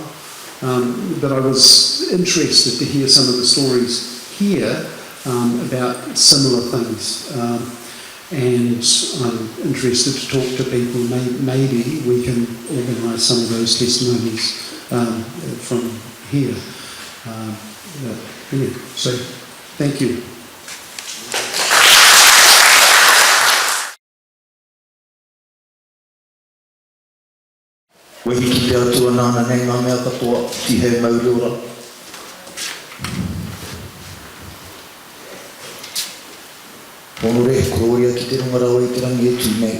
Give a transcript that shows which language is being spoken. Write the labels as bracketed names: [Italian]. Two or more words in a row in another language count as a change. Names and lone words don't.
[English] But I was interested to hear some of the stories here about similar things. And I'm interested to talk to people. Maybe we can organise some of those testimonies from here. Anyway, so thank you. [Māori] Wehi ki te atua nāna nei ngā mea katoa ki hei mauri ora. Honore, kororia ki te runga rawa i te rangi e tū nei.